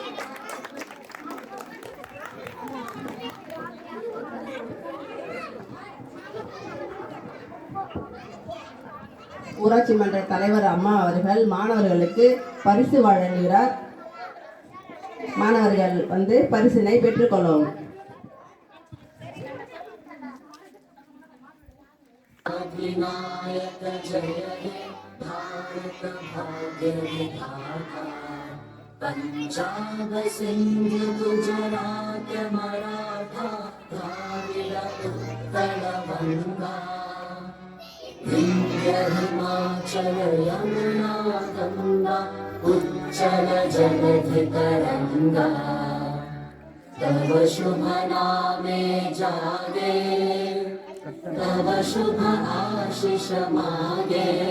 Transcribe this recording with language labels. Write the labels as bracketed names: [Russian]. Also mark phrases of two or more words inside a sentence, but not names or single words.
[Tamil] ஊராட்சி மன்ற தலைவர் அம்மா அவர்கள் மாணவர்களுக்கு பரிசு வழங்குகிறார். மாணவர்கள் வந்து பரிசினை பெற்றுக்கொள்ளவும். [Bangla] অধিনায়ক জয় হে ভারত ভাগ্য বিধাতা পঞ্জাব সিন্ধ গুজরাট মরাঠা দ্রাবিড় শীতলগঙ্গা বিন্ধ্য হিমাচল যমুনা গঙ্গা উচ্ছল জলধিতরঙ্গ তব শুভ নামে জাগে তব শুভ আশিস মাগে